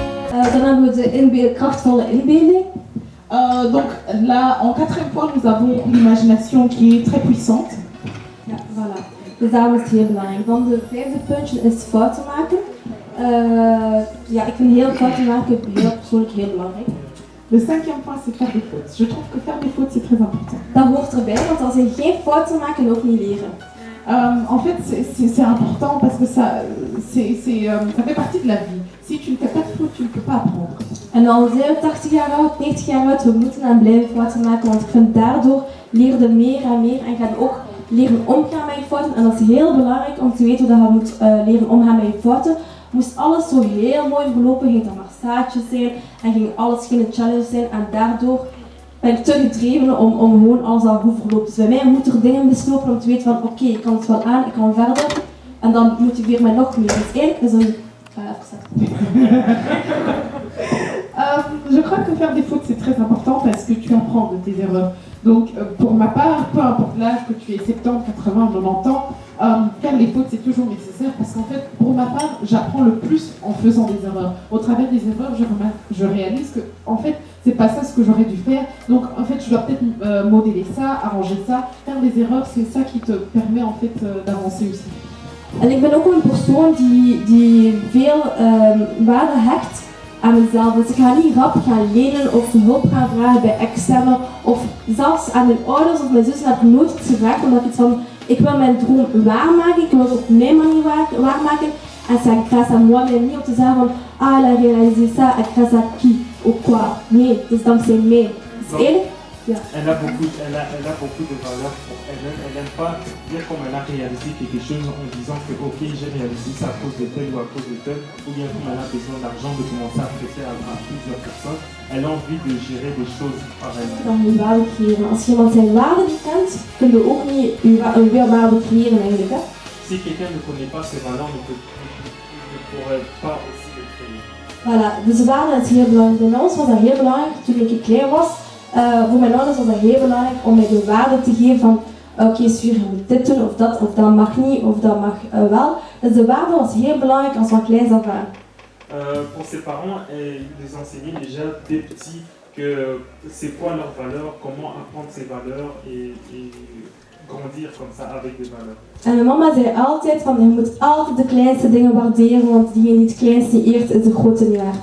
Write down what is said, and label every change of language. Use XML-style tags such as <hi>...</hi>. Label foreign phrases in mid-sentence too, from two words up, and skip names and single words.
<nl>Dan hebben we de krachtvolle inbeelding.</nl> <fr>Donc là, en quatrième point, nous avons l'imagination qui est très puissante.</fr> <nl>Ja, voilà. Dus daarom is het heel belangrijk. Dan de vijfde puntje is fouten maken. Ja, ik vind heel fouten maken heel persoonlijk heel belangrijk.</nl> <fr>Le cinquième point, c'est faire des fautes. Je trouve que faire des fautes, c'est très important.</fr> <nl>Dat hoort erbij, want als je geen fouten maakt, dan ook niet leren.</nl> <fr>En fait, c'est important parce que ça fait partie de la vie. Si tu ne fais pas de fautes, tu ne peux pas apprendre.</fr> <nl>En al zijn we 80 jaar oud, 90 jaar oud, we moeten en blijven fouten maken, want ik vind daardoor leer je meer en meer en ga je ook leren omgaan met je fouten. En dat is heel belangrijk om te weten hoe je moet leren omgaan met je fouten. Moest alles zo heel mooi verlopen, ging er maar zaadjes zijn en ging alles geen challenge zijn. En daardoor ben ik te gedreven om gewoon alles al goed verloopt. Dus bij mij moeten er dingen mislopen om te weten van oké, ik kan het wel aan, ik kan verder. En dan motiveer mij nog meer. Dus eigenlijk is een...</nl> <fr>Je crois que faire des fautes c'est très important parce que tu apprends de tes erreurs. Donc pour ma part, peu importe l'âge que tu aies 70, 80, 90 ans, faire les fautes c'est toujours nécessaire parce qu'en fait pour ma part j'apprends le plus en faisant des erreurs. Au travers des erreurs je réalise que en fait c'est pas ça ce que j'aurais dû faire. Donc en fait je dois peut-être modeler ça, arranger ça. Faire des erreurs c'est ça qui te permet en fait d'avancer aussi.</fr> <nl>En ik ben ook een persoon die veel waarde hecht aan mezelf. Dus ik ga niet rap gaan lenen of hulp gaan vragen bij externen. Of zelfs aan mijn ouders of mijn zus heb ik nooit iets gevraagd. Omdat ik iets van, ik wil mijn droom waarmaken. Ik wil het op mijn manier waarmaken.</nl> <fr>En c'est grâce à moi, mais</fr> <nl>niet om te zeggen van,</nl> <fr>ah, elle a réalisé ça, et grâce à qui, ou quoi.</fr> <nl>Nee, dus dankzij mij. Dus eerlijk, ja.</nl> <fr>Elle a beaucoup de valeur pour elle-même. Elle n'aime pas dire comme elle a réalisé quelque chose en disant que ok, j'ai réalisé ça à cause de tel ou à cause de tel, ou bien comme elle a besoin d'argent de commencer à prêter à plusieurs personnes. Elle a envie de gérer des choses par elle-même.</fr> <nl>Dan je waarde creëren. Als je iemand zijn waarde niet kent, kun je ook niet je waarde creëren eigenlijk. Hè?</nl> <fr>Si quelqu'un ne connaît pas ses valeurs, ne pourrait pas aussi le créer. Voilà,</fr> <nl>dus de waarde is heel belangrijk. Bij ons was dat heel belangrijk toen ik klein was. Voor mijn ouders was dat heel belangrijk om mij de waarde te geven van oké, Suur, je moet dit doen of dat mag niet of dat mag wel. Dus de waarde was heel belangrijk als van kleins af aan.</nl> <fr>Pour ses parents, elle les enseignait déjà dès petits que c'est quoi leurs valeurs, comment apprendre ces valeurs et grandir comme ça avec des valeurs.</fr> <nl>En mijn mama zei altijd van je moet altijd de kleinste dingen waarderen, want diegene die het kleinste eert is de grote niet waard.</nl>